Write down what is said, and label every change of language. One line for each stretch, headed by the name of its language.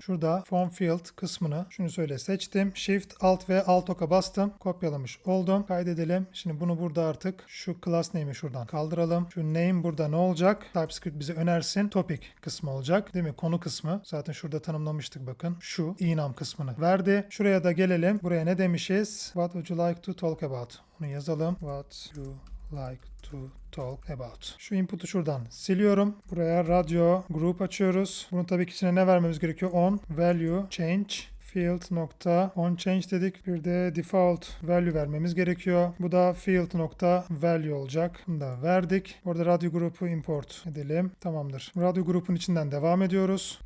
Turkish: Şurada form field kısmını şunu söyle seçtim. Shift Alt ve Alt oka bastım. Kopyalamış oldum. Kaydedelim. Şimdi bunu burada artık şu class name'i şuradan kaldıralım. Şu name burada ne olacak? TypeScript bize önersin. Topic kısmı olacak. Değil mi? Konu kısmı. Zaten şurada tanımlamıştık bakın. Şu enum kısmını verdi. Şuraya da gelelim. Buraya ne demişiz?
English: What would you like to talk about?
Turkish: Onu yazalım.
English: What you like to talk about.
Turkish: Şu input'u şuradan siliyorum. Buraya radyo group açıyoruz. Bunun tabii ki içine ne vermemiz gerekiyor? On value change field nokta on change dedik. Bir de default value vermemiz gerekiyor. Bu da field nokta value olacak. Bunu da verdik. Orada radyo grubu import edelim. Tamamdır. Radyo grubun içinden devam ediyoruz.